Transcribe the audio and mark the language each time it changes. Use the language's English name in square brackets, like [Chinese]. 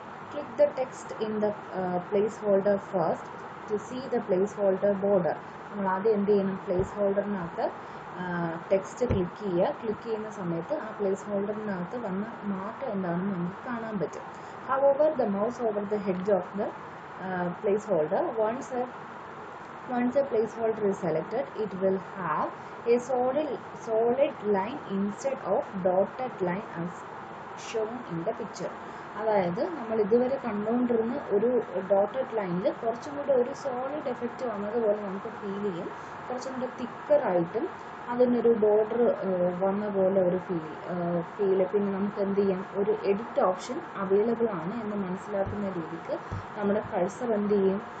[English] Click the text in the placeholder first to see the placeholder border. [Malayalam] നമ്മൾ ആദ്യം എന്ത് ചെയ്യണം? Place ഹോൾഡറിനകത്ത് text click ചെയ്യുക. Click ചെയ്യുന്ന സമയത്ത് ആ പ്ലേസ് ഹോൾഡറിനകത്ത് വന്ന മാറ്റം എന്താണെന്ന് നമുക്ക് കാണാൻ പറ്റും. [English] However, the mouse over the edge of the placeholder, once a placeholder is selected, it will have a solid line instead of dotted line as shown in the picture. [Malayalam] അതായത് നമ്മൾ ഇതുവരെ കണ്ടുകൊണ്ടിരുന്ന ഒരു ഡോട്ടഡ് ലൈനിൽ കുറച്ചും കൂടെ ഒരു സോളിഡ് എഫക്റ്റ് വന്നതുപോലെ നമുക്ക് ഫീൽ ചെയ്യും. കുറച്ചും കൂടെ തിക്കറായിട്ടും അതിനൊരു ബോർഡർ വന്ന പോലെ ഒരു ഫീല്. പിന്നെ നമുക്ക് എന്ത് ചെയ്യാം? ഒരു എഡിറ്റ് ഓപ്ഷൻ അവൈലബിൾ ആണ് എന്ന് മനസ്സിലാക്കുന്ന രീതിക്ക് നമ്മുടെ കഴ്സർ എന്ത് ചെയ്യും?